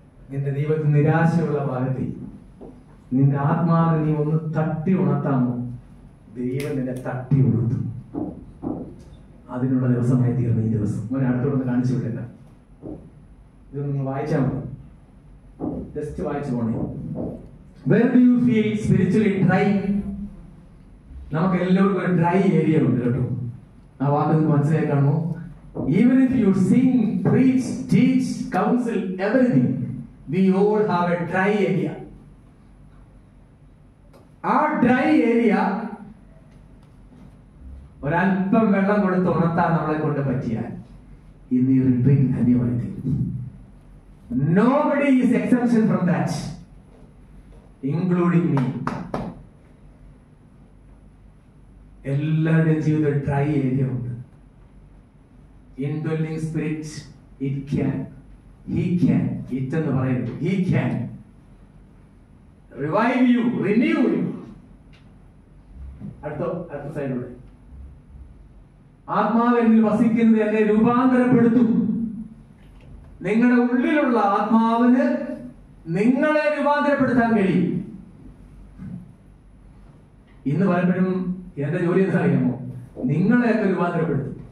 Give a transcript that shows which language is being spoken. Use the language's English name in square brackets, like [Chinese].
[Malayalam] നിന്റെ ജീവിതത്തിൽ നിരാശയുള്ള ഭാഗത്തിൽ നിന്റെ ആത്മാവിനെ നീ ഒന്ന് തട്ടി ഉണർത്താമോ? ദൈവം നിന്നെ തട്ടി ഉണർത്തും. അതിനുള്ള ദിവസമായി തീർന്ന ഈ ദിവസം ഒരടുത്തോടൊന്ന് കാണിച്ചു വിട്ടില്ല. ഇത് നിങ്ങൾ വായിച്ചാൽ മതി, ജസ്റ്റ് വായിച്ചു പോണേ. [English] Where do you feel spiritually dry? [Malayalam] നമുക്ക് എല്ലാവർക്കും ഒരു ഡ്രൈ ഏരിയ ഉണ്ട് കേട്ടോ. ആ വാക്ക് നിങ്ങൾക്ക് മനസ്സിലായി കാണുമോ? [English] Even if you sing, preach, teach, counsel, everything, we all have a dry area. [Malayalam] ആ ഡ്രൈ ഏരിയ ഒരല്പം വെള്ളം കൊടുത്ത് ഉണർത്താൻ നമ്മളെ കൊണ്ട് പറ്റിയാൽ ഇന്ന് ഈ റിട്രീറ്റ് ധന്യമായി തീരും. [English] Nobody is exception from that, including me. [Malayalam] എല്ലാവരുടെയും ജീവിതത്തിൽ ഡ്രൈ ഏരിയ ഉണ്ട്. [English] Indwelling Spirit, it can, he can, it [Malayalam] എന്ന് പറയുന്നത്, [English] he can revive you, renew you. [Malayalam] അടുത്ത സൈഡിലൂടെ ആത്മാവ് എന്നിൽ വസിക്കുന്നത് എന്നെ രൂപാന്തരപ്പെടുത്തും. നിങ്ങളുടെ ഉള്ളിലുള്ള ആത്മാവിന് നിങ്ങളെ രൂപാന്തരപ്പെടുത്താൻ കഴിയും. ഇന്ന് പലപ്പോഴും എന്റെ ജോലി എന്താ അറിയാമോ? നിങ്ങളെയൊക്കെ രൂപാന്തരപ്പെടുത്തും.